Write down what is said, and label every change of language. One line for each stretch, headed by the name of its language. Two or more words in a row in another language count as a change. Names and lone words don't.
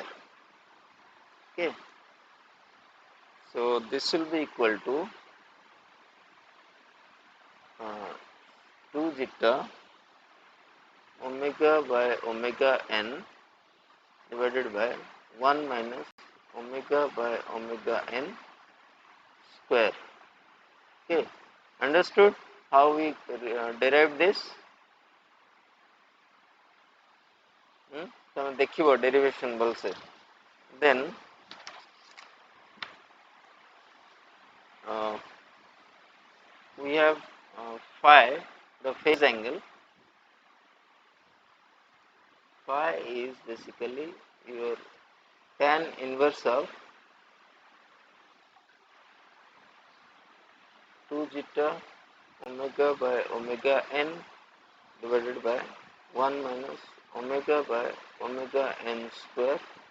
English: Okay, so this will be equal to 2 zeta omega by omega n divided by 1 minus omega by omega n square. Okay, understood how we derive this?
Odia: ତମେ ଦେଖିବ derivation ଭଲସେ.
English: Then we have phi, the phase angle. Phi is basically your tan inverse of 2 zeta omega by omega n divided by 1 minus omega by omega n square.